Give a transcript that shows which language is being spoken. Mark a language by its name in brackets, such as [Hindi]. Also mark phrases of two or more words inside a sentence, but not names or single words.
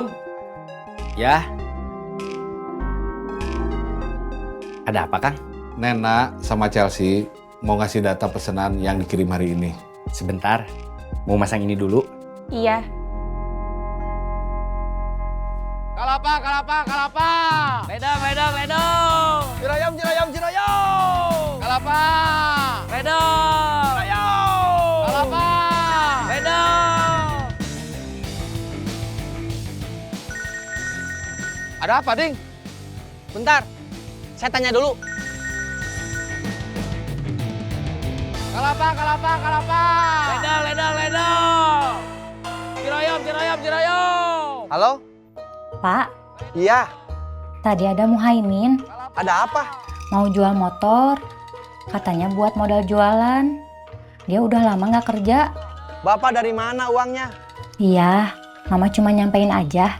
[Indonesian] Ya. Ada apa, Kang? Nena sama Chelsea mau ngasih data pesanan yang dikirim hari ini. Sebentar. Mau masang ini dulu. Iya. Kalapa, kalapa, kalapa. Ledang, ledang, ledang. Ciroyom, ciroyom, ciroyom. Kalapa. Ledang. Ciroyom. Kalapa. Ledang. Ada apa, Ding? Bentar, saya tanya dulu. Kalapa, kalapa, kalapa. Ledang, ledang, ledang. Ciroyom, ciroyom, ciroyom. Halo? Pak, Iya, tadi ada Muhaimin ada apa? mau jual motor. Katanya buat modal jualan. Dia udah lama nggak kerja. Bapak dari mana uangnya? Iya, Mama cuma nyampein aja.